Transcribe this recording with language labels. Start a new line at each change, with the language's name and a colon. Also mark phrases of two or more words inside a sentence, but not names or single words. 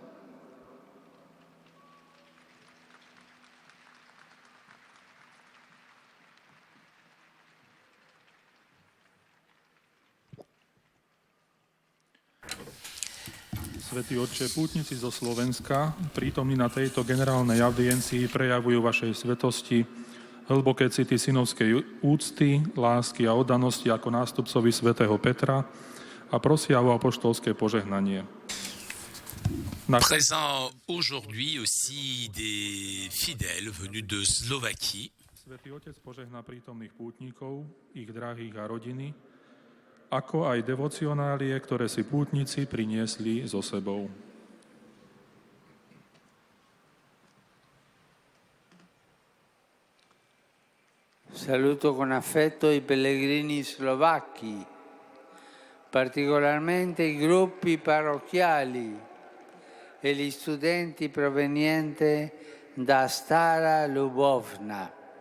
Slovak: Svätý Otče, pútnici zo Slovenska, prítomní na tejto generálnej audiencii, prejavujú vašej svetosti hlboké city synovskej úcty, lásky a oddanosti ako nástupcovi svätého Petra a prosia o apoštolské požehnanie.
French: Présent aujourd'hui aussi des fidèles venus de Slovaquie.
Slovak: Svätý Otec požehná prítomných pútnikov, ich drahých a rodiny, ako aj devocionálie, ktoré si pútnici priniesli so sebou.
Italian: Saluto con affetto i pellegrini slovacchi, particolarmente i gruppi parrocchiali e gli studenti provenienti da Stara Lubovna.